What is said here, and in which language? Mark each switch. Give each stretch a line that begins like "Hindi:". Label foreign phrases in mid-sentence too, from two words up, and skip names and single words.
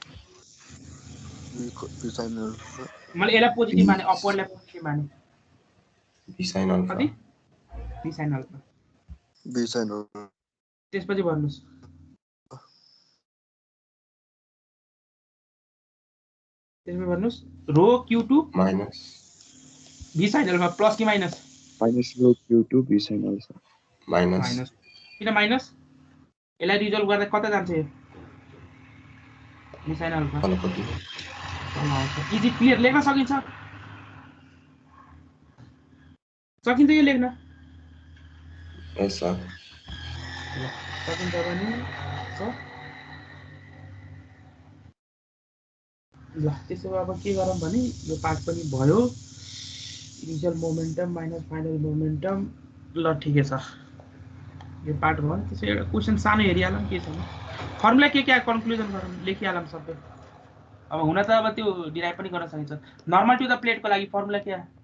Nepali: मैले यसलाई पोजिटिभ माने अपवर्डलाई पोजिटिभ माने
English: v sin अल्फा
Nepali: कति
English: v sin alpha
Nepali: त्यसपछि भन्नुस् त्यसपछि भन्नुस्
English: rho q2
Nepali: माइनस
English: v sin अल्फा प्लस कि माइनस रो q2 v sin अल्फा
Nepali: माइनस किन माइनस यसलाई रिजल्भ गर्दा कता जान्छ यो साइन अल्फा तलपट्टि
English: is it clear
Nepali: लेख्न सकिन्छ यो लेख्न
English: yes sir
Nepali: सकिन्छ भने ल त्यसो भए अब के गरौँ भने यो पार्ट पनि भयो
English: initial momentum minus final momentum
Nepali: ल ठिकै छ यो पार्ट भयो त्यसो एउटा क्वेसन सानो हेरिहालौँ के छ फर्मुला के कन्क्लुजन गरौँ लेखिहालौँ सबै अब हुन त अब त्यो डिराइभ पनि गर्न सकिन्छ
English: normal to the
Nepali: प्लेटको लागि फर्मुला के